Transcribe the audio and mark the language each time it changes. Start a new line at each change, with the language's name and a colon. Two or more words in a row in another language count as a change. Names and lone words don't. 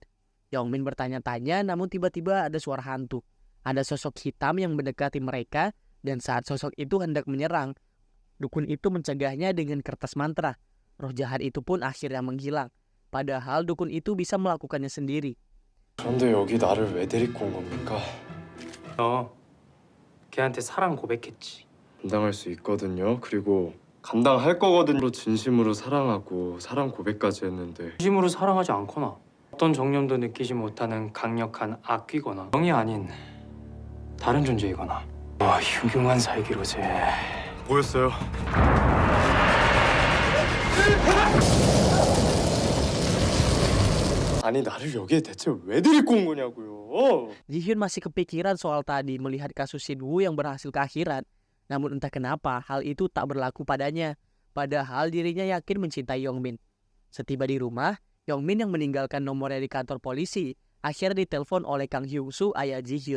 Indonesian: Yongmin bertanya-tanya, namun tiba-tiba ada suara hantu. Ada sosok hitam yang mendekati mereka, dan saat sosok itu hendak menyerang, dukun itu mencegahnya dengan kertas mantra. Roh jahat itu pun akhirnya menghilang, padahal dukun itu bisa melakukannya sendiri.
Korean: 그런데 여기 나를 왜 데리고 온 겁니까? 너 걔한테 사랑 고백했지. 감당할 수 있거든요. 그리고 감당할 거거든요. 진심으로 사랑하고 사랑 고백까지 했는데 진심으로 사랑하지 않거나 어떤 정념도 느끼지 못하는 강력한 악귀거나 영이 아닌 다른 존재이거나 흉흉한 살기로제. 뭐였어요? 아니 나를 여기에 대체 왜 데리고 온 거냐고요?
Indonesian: Ji-hyun masih kepikiran soal tadi melihat kasus Shin-woo yang berhasil ke akhirat. Namun entah kenapa hal itu tak berlaku padanya. Padahal dirinya yakin mencintai Yongmin. Setiba di rumah, Yongmin yang meninggalkan nomornya di kantor polisi akhirnya ditelepon oleh Kang Hyung-soo, ayah Ji-hyun.